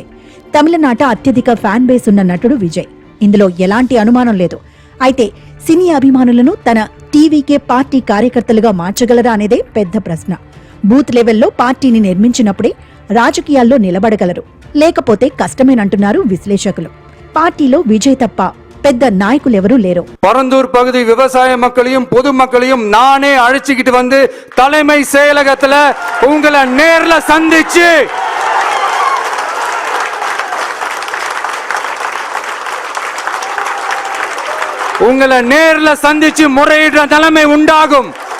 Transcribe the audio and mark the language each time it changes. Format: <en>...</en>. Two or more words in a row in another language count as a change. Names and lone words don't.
<te>తమిళనాట అత్యధిక ఫ్యాన్ బేస్ ఉన్న నటుడు విజయ్, ఇందులో ఎలాంటి అనుమానం లేదు. అయితే సినీ అభిమానులను తన టీవీకే పార్టీ కార్యకర్తలుగా మార్చగలరా అనేదే పెద్ద ప్రశ్న. బూత్ లెవెల్లో పార్టీని నిర్మించినప్పుడే రాజకీయాల్లో నిలబడగలరు, లేకపోతే కష్టమేనంటున్నారు విశ్లేషకులు. పార్టీలో విజయ్ తప్ప పెద్ద నాయకులెవరూ లేరు.</te> <ta>பரந்தூர் பகுதி விவசாய மக்களையும் பொதுமக்களையும் நானே அழைச்சிக்கிட்டு வந்து தலைமை செயலகத்துல உங்களை நேர்ல சந்திச்சு முறையிடுற நிலைமை உண்டாகும்.</ta>